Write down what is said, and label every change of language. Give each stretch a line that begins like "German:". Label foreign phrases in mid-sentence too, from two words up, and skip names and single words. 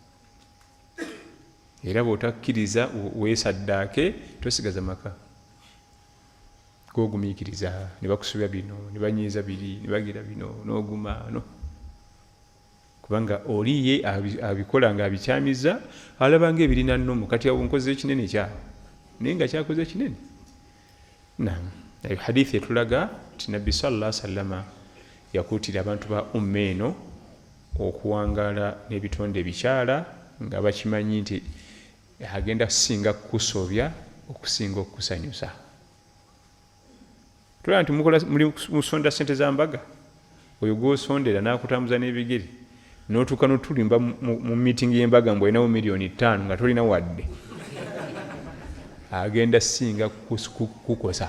Ganda: Era bw'otakkiriza weesaddaake tosigaza maka gogumiikiriza, ne bakusuubya bino, ne banyiiza biri, ne bagira bino, n'oguma no, kubanga oliye abikola nga abikyamiza, alaba ng'ebirina nnomu, kati awo nkoze ekinene kyawe naye nga kyakoze kinene. Naam, hadithi etulaga nti Nabbi
Arabic: صلى الله عليه وسلم
Ganda: yakuutira abantu ba umma eno okuwangaala n'ebitonde ebikyala nga bakimanyi nti agenda kusinga kukusobya okusinga okukusanyusa. Tulaba nti muli musonda ssente za mbaga, oyo gw'osondera n'akutambuza n'ebigere n'otuuka n'otulimba mu miitingi y'embaga mbu olinawo miliyoni 5 nga tolina wadde, agenda singa kukosa.